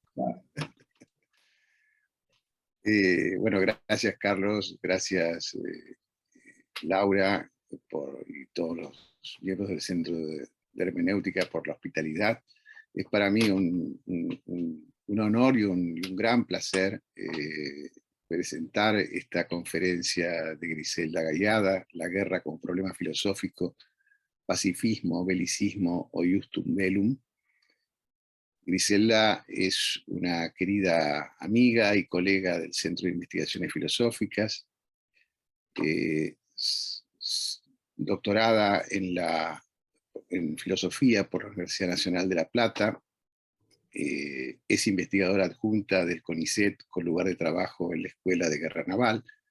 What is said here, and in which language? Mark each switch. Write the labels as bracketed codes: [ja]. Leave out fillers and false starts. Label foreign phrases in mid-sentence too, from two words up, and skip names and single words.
[es] Bueno, gracias Carlos, gracias Laura y todos los miembros del Centro de Hermenéutica por la hospitalidad. Es para mí un honor y un gran placer presentar esta conferencia de Griselda Gallada, La guerra como problema filosófico, pacifismo, belicismo o [la] justum bellum. [es] Griselda es una querida amiga y colega del Centro de Investigaciones Filosóficas, doctorada en Filosofía por la Universidad Nacional de La Plata, es investigadora adjunta del CONICET con lugar de trabajo en la Escuela de Guerra Naval,